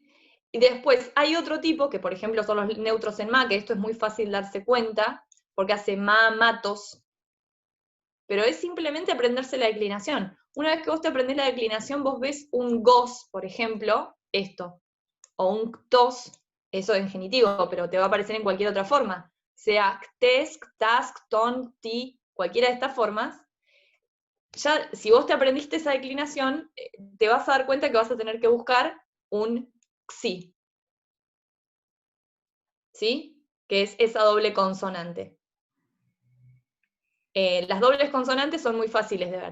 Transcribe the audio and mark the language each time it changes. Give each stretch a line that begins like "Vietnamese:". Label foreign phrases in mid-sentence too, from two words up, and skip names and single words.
Spanish: Y después hay otro tipo, que por ejemplo son los neutros en ma, que esto es muy fácil darse cuenta, porque hace ma, matos, pero es simplemente aprenderse la declinación. Una vez que vos te aprendés la declinación, vos ves un gos, por ejemplo, esto, o un ctos, eso en genitivo, pero te va a aparecer en cualquier otra forma, sea ctes, ctas, cton, ti, cualquiera de estas formas. Ya, si vos te aprendiste esa declinación, te vas a dar cuenta que vas a tener que buscar un xi, ¿sí? Que es esa doble consonante. Las dobles consonantes son muy fáciles de ver.